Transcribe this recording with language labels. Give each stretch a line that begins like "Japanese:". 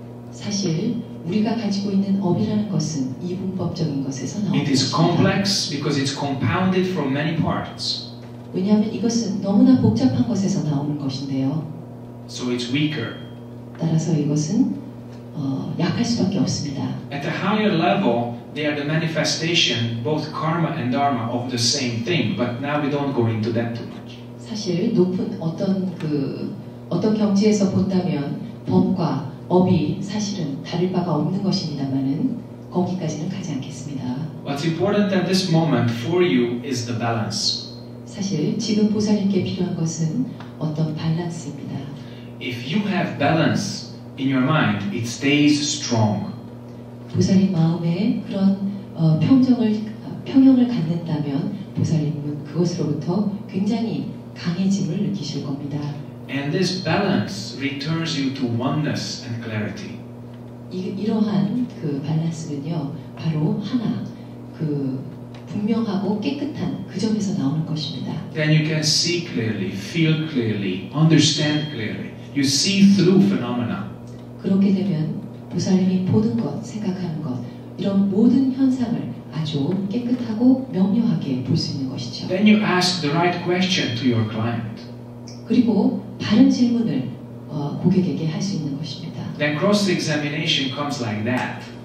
Korean: 사실 우리가 가지고 있는 업이라는 것은 이분법적인 것에서 나오는
English: It is
Korean: 것입니다.
English: complex because it's compounded from many parts.
Korean: 왜냐하면 이것은 너무나 복잡한 것에서 나오는 것인데요.
English: So it's weaker.
Korean: 따라서 이것은 약할 수밖에 없습니다.
English: At a higher level, they are the manifestation, both karma and dharma, of the same thing. But now we don't go into that too much.
Korean: 사실 높은 어떤 경지에서 본다면 법과 업이 사실은 다를 바가 없는 것입니다만은 거기까지는 가지 않겠습니다.
English: What's important at this moment for you is the balance.
Korean: 사실 지금 보살님께 필요한 것은 어떤 밸런스입니다.
English: If you have balance in your mind, it stays strong.
Korean: 보살님 마음에 그런 평형을 갖는다면 보살님은 그것으로부터 굉장히 강해짐을 느끼실 겁니다.
English: And this balance returns you to oneness and clarity.
Korean: 이러한 그 밸런스는요, 바로 하나, 그 분명하고 깨끗한 그 점에서 나오는 것입니다.
English: Then you can see clearly, feel clearly, understand clearly. You see through phenomena.
Korean: 그렇게 되면 보살님이 보는 것, 생각하는 것, 이런 모든 현상을 아주 깨끗하고 명료하게 볼 수 있는 것이죠.
English: Then you ask the right question to your client.
Korean: 그리고 바른 질문을 고객에게 할 수 있는 것입니다.
English: Then cross-examination comes like that.